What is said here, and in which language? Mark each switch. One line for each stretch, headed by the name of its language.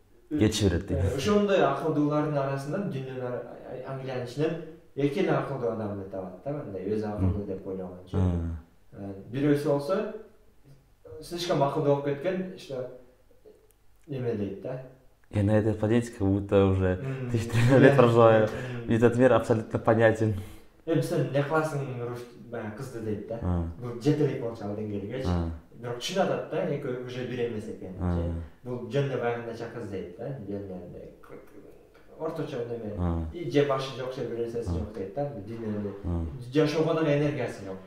Kyrgyz: Кетиши берет дейт. Ошондой акылдуулардын арасынан дүйнөнүн Англиянын ичинен эки эле акылдуу адамды табат да, мындай өзү акылдуу деп ойлогончу. Бирөөсү болсо слишком акылдуу болуп кеткен, что неме дейт да.
Russian: Я на этой планете как будто уже 1300 лет проживаю. Этот мир абсолютно понятен.
Kyrgyz: Сен не кыласың баягы кызды дейт да. Бул жете элек болчу ал деңгээлгечи. Бирок түшүнүп атат да, экөө уже бир эмес экенин. Бул жөн эле баягындайча кыз дейт да, жөн орточо неме. И же башы жок, же бир нерсеси жок дейт да, дүйнөдө. Жашоого дагы энергиясы жок.